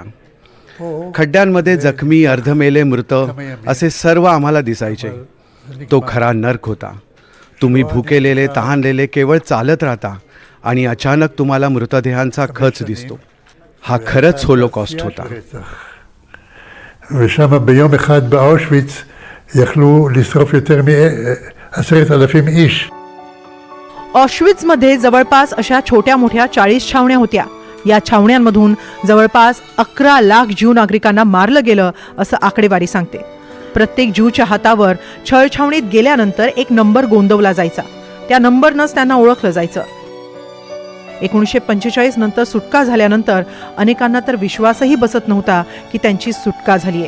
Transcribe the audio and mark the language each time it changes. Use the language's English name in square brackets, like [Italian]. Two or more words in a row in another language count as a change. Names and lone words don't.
[Marathi] खड्ड्यांमध्ये जखमी, अर्धमेले, मृत असे सर्व आम्हाला दिसायचे. तो खरा नर्क होता. तुम्ही भुकेलेले, तहानलेले केवळ चालत राहता आणि अचानक तुम्हाला मृतदेहांचा खच दिसतो. हा खरंच होलोकॉस्ट होता. [Hebrew] ושם ביום אחד באושוויץ יכלו לשרוף יותר מ10,000 איש. [Marathi] ऑश्विट्झमध्ये जवळपास अशा छोट्या मोठ्या 40 छावण्या होत्या. या छावण्यांमधून जवळपास 11 लाख ज्यू नागरिकांना मारलं गेलं असं आकडेवारी सांगते. प्रत्येक ज्यूच्या हातावर छळछावणीत गेल्यानंतर एक नंबर गोंदवला जायचा. त्या नंबरनंच त्यांना ओळखलं जायचं. 1945 नंतर सुटका झाल्यानंतर अनेकांना तर विश्वासही बसत नव्हता की त्यांची सुटका झालीये.